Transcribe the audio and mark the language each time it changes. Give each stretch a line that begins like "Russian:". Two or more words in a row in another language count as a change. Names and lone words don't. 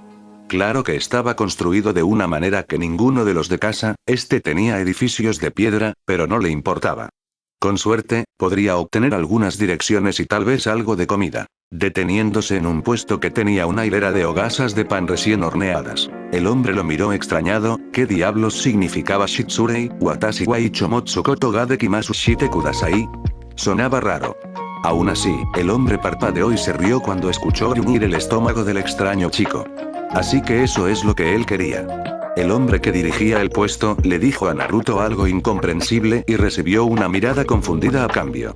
Spanish: Claro que estaba construido de una manera que ninguno de los de casa, tenía edificios de piedra, pero no le importaba. Con suerte, podría obtener algunas direcciones y tal vez algo de comida. Deteniéndose en un puesto que tenía una hilera de hogazas de pan recién horneadas. El hombre lo miró extrañado, ¿qué diablos significaba
Japanese: 失礼、私はイチョモツことができますしてください?
Spanish: Sonaba raro. Aún así, el hombre parpadeó y se rió cuando escuchó gruñir el estómago del extraño chico. Así que eso es lo que él quería. El hombre que dirigía el puesto le dijo a Naruto algo incomprensible y recibió una mirada confundida a cambio.